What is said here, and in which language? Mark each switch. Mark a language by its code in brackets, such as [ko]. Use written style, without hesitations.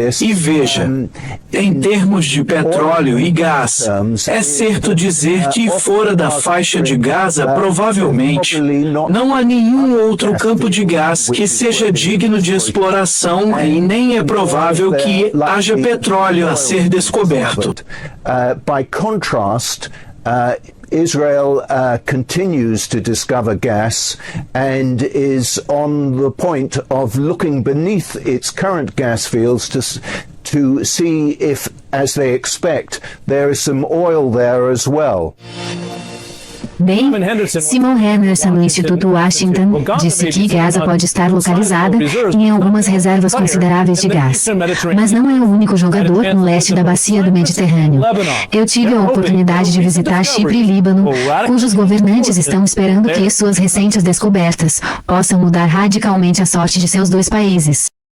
[pt] E veja, em termos de petróleo e gás, é certo dizer que fora da faixa de Gaza, provavelmente, não há nenhum outro campo de gás que seja digno de exploração e nem é provável que haja petróleo a ser descoberto. [en] By contrast, Israel continues to discover gas and is on the point of looking beneath its current gas fields to see if, as they expect, there is some oil there as well. [pt] Bem, Simon Henderson, do Instituto Washington, disse que Gaza pode estar localizada em algumas reservas consideráveis de gás, mas não é o único jogador no leste da bacia do Mediterrâneo. Eu tive a oportunidade de visitar Chipre e Líbano, cujos governantes estão esperando que suas recentes descobertas possam mudar radicalmente a sorte de seus dois países.